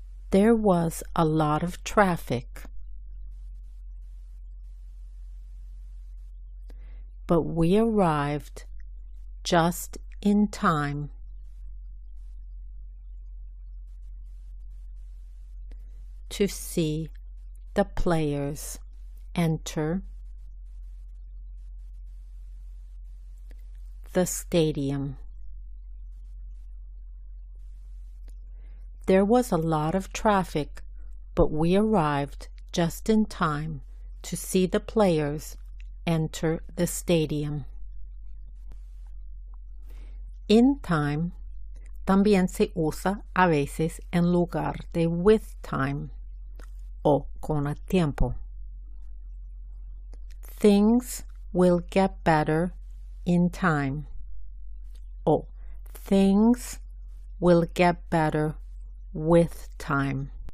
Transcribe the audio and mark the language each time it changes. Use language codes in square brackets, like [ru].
[en] There was a lot of traffic, but we arrived just in time to see the players enter the stadium. There was a lot of traffic, but we arrived just in time to see the players enter the stadium. In time [es] también se usa a veces en lugar de [en] with time [es] o con el tiempo. [en] Things will get better in time [es] o [en] things will get better with time.